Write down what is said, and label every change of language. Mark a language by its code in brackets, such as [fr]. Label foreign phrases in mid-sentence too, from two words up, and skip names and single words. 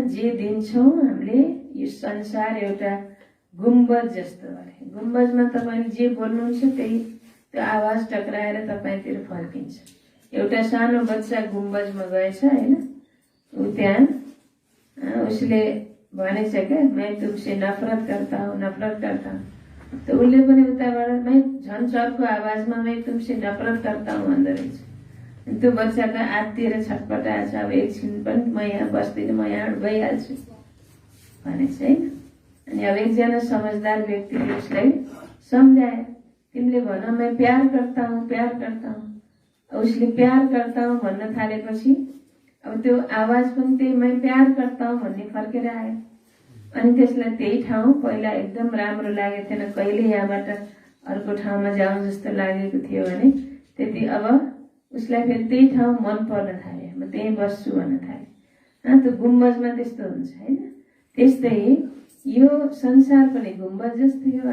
[ne] जे दिन्छौँ हामीले, यो संसार एउटा गुम्बज जस्तो हो। गुम्बजमा तपाईले जे बोल्नुहुन्छ त्यही त्यो आवाज टक्राएर तपाईतिर फर्किन्छ। एउटा सानो बच्चा गुम्बजमा गएछ हैन, उ त्यहाँ उसले भनेछ क्या, [hi] मैं तुमसे नफरत करता हूँ, नफरत करता हूँ। [ne] तो उसले पनि उताबाट मैं झन् चर्को आवाजमा [hi] मैं तुमसे नफरत करता हूँ [ne] भन्दो रहेछ। त्यो बच्चाको आत्तिएर छटपटाएछ। अब एकछिन पनि म यहाँ बस्दिनँ, म यहाँ गइहाल्छु भनेछ हैन। अनि अब एकजना समझदार व्यक्तिले उसलाई सम्झाए, तिमीले भन [hi] मैं प्यार करता हूँ, प्यार करता हूँ। [ne] उसले [hi] प्यार करता हूँ [ne] भन्न थालेपछि अब त्यो आवाज पनि त्यही [hi] मैं प्यार करता हूँ [ne] भन्ने फर्केर आयो। अनि त्यसलाई त्यही ठाउँ पहिला एकदम राम्रो लागेको थिएन, कहिले यहाँबाट अर्को ठाउँमा जाउँ जस्तो लागेको थियो भने त्यति अब उसलाई फेरि त्यही ठाउँ मन पर्न थाल्यो, म त्यही बस्छु भन्न थाल्यो। त्यो गुम्बजमा त्यस्तो हुन्छ हैन। त्यस्तै यो संसार पनि गुम्बज जस्तै हो।